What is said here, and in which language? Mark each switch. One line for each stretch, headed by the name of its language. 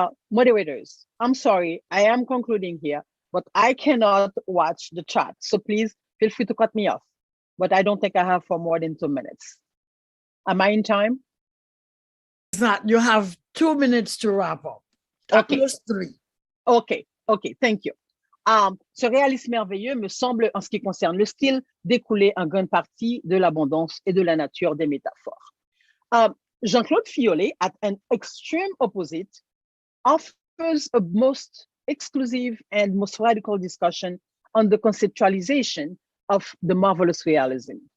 English: Moderators, I'm sorry, I am concluding here, but I cannot watch the chat. So please feel free to cut me off. But I don't think I have for more than 2 minutes. Am I in time? It's not. You have 2 minutes to wrap up. Okay. Plus 3. Okay, thank you.
French: Ce réalisme merveilleux me semble, en ce qui concerne le style, découler en grande partie de l'abondance et de la nature des métaphores.
English: Jean-Claude Fiolet, at an extreme opposite, offers a most exclusive and most radical discussion on the conceptualization of the marvelous realism.